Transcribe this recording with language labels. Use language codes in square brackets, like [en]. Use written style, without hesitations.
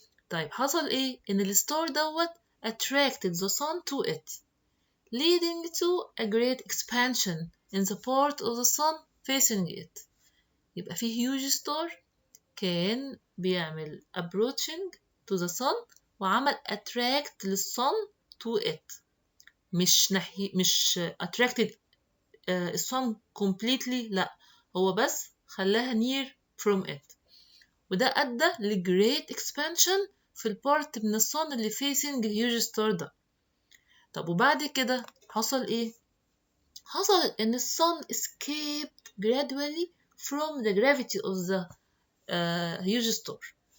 [ar] طيب حصل ايه؟ ان الستار دوت [en] attracted the sun to it leading to a great expansion in the part of the sun facing it. يبقى في huge star [ar] كان بيعمل [en] approaching to the sun وعمل attract للsun to it. [ar] مش attracted الsun completely، لا، هو بس خلاها [en] near from it، [ar] وده أدى ل [en] great expansion [ar] في البارت من الصن اللي facing الهيوج ستار ده. طب وبعد كده حصل ايه؟ حصل ان الصن [en] escaped gradually from the gravity of the huge star.